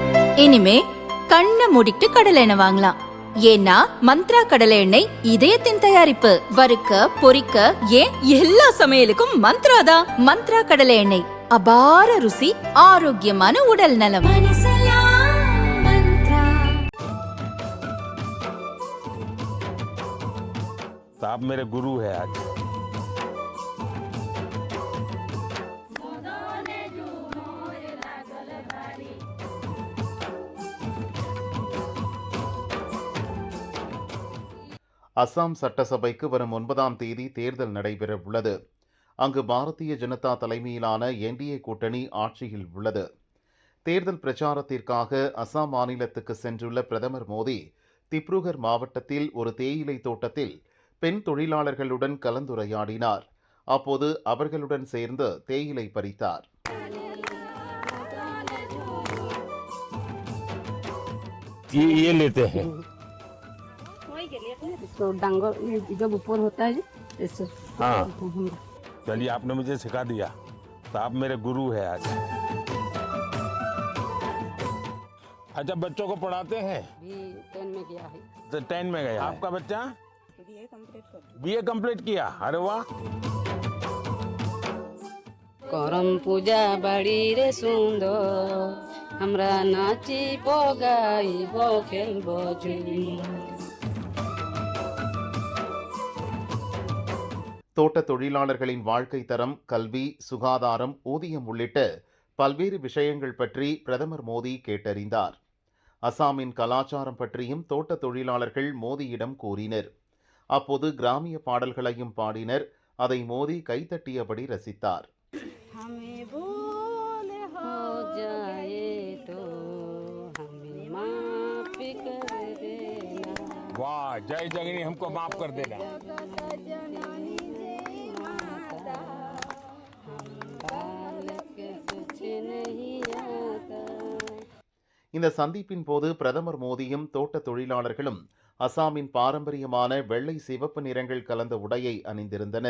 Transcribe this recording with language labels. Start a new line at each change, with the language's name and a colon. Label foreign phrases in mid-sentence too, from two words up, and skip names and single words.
Tamil: இனிமே கண்ணை மூடிட்டு கடலை எண்ணெய் வாங்கலாம். ஏன்னா மந்த்ரா கடலை எண்ணெய் இதயத்தின் தயாரிப்பு. வறுக்க பொரிக்க ஏன் எல்லா சமையலுக்கும் மந்த்ரா தான். மந்த்ரா கடலை எண்ணெய், அபார ருசி, ஆரோக்கியமான உடல் நலம்.
Hindi: आप मेरे गुरु है आज।
Tamil: அசாம் சட்டசபைக்கு வரும் 9ஆம் தேதி தேர்தல் நடைபெற உள்ளது. அங்கு பாரதிய ஜனதா தலைமையிலான என்டிஏ கூட்டணி ஆட்சியில் உள்ளது. தேர்தல் பிரச்சாரத்திற்காக அசாம் மாநிலத்துக்கு சென்றுள்ள பிரதமர் மோடி திப்ருகர் மாவட்டத்தில் ஒரு தேயிலை தோட்டத்தில் பெண் தொழிலாளர்களுடன் கலந்துரையாடினார். அப்போது அவர்களுடன் சேர்ந்து தேயிலை பறித்தார்.
Hindi: ये लेते हैं तो डांगर जब ऊपर होता है ऐसे। हाँ, चलिए आपने मुझे सिखा दिया, तो आप मेरे गुरु है आज। अच्छा, बच्चों को पढ़ाते हैं? भी 10 में गया है। तो 10 में गया। आपका बच्चा बीए कंप्लीट किया? अरे वाह।
Sadri: करम पूजा बड़ी रे सुंदर, हमरा नाची पोगाई बो खेल बोझुली।
Tamil: தோட்ட தொழிலாளர்களின் வாழ்க்கை தரம், கல்வி, சுகாதாரம், ஊதியம் உள்ளிட்ட பல்வேறு விஷயங்கள் பற்றி பிரதமர் மோடி கேட்டறிந்தார். அசாமின் கலாச்சாரம் பற்றியும் தோட்ட தொழிலாளர்கள் மோடியிடம் கூறினர். அப்போது கிராமிய பாடல்களையும் பாடினர். அதை மோடி கைத்தட்டியபடி ரசித்தார்.
Hindi: वाह, जय जगनी हमको माफ कर देना।
Tamil: இந்த சந்திப்பின் போது பிரதமர் மோடியும் தோட்ட தொழிலாளர்களும் அசாமின் பாரம்பரியமான வெள்ளை சிவப்பு நிறங்கள் கலந்த உடையை அணிந்திருந்தனர்.